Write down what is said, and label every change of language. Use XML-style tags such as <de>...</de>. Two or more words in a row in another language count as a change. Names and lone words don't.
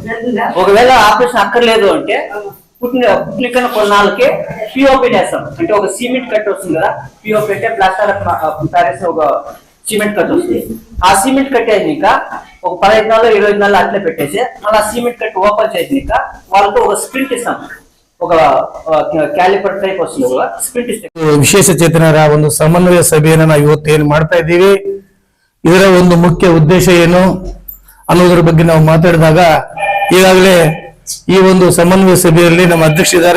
<te>ఒకవేళ ఆపరేషన్ అక్కర్లేదు అంటే పుట్టిన కొన్నాళ్ళకి పిఓపి చేస్తాం. అంటే ఒక</te> <en>cement cut</en> <te>వస్తుంది కదా, పిఓపి అంటే</te> <en>plaster Paris</en> <te>ఒక</te> <en>cement cut</en> <te>వస్తుంది. ఆ</te> <en>cement cut</en> <te>అయినాక ఒక 15 నాళ్ళు 20 నాళ్ళు అట్లే పెట్టేసి మళ్ళీ ఆ</te> <en>cement cut open</en> <te>చేసినాక వాళ్ళతో ఒక స్ప్రింట్ ఇస్తాం.</te> <kn>ఒక</kn> <en>caliper type</en> <kn>ವಸ್ತುಗಳು ಸ್ಪ್ರಿಂಟ್ ಇಷ್ಟೇ. ವಿಶೇಷ ಚೇತನರ ಒಂದು ಸಮನ್ವಯ ಸಭೆಯನ್ನು ನಾವು ಇವತ್ತು ಏನು ಮಾಡ್ತಾ ಇದ್ದೀವಿ, ಇದರ ಒಂದು ಮುಖ್ಯ ಉದ್ದೇಶ ಏನು ಅನ್ನೋದ್ರ ಬಗ್ಗೆ ನಾವು ಮಾತಾಡಿದಾಗ ಈಗಾಗಲೇ ಈ ಒಂದು ಸಮನ್ವಯ ಸಭೆಯಲ್ಲಿ ನಮ್ಮ ಅಧ್ಯಕ್ಷರಿದ್ದಾರೆ.</kn>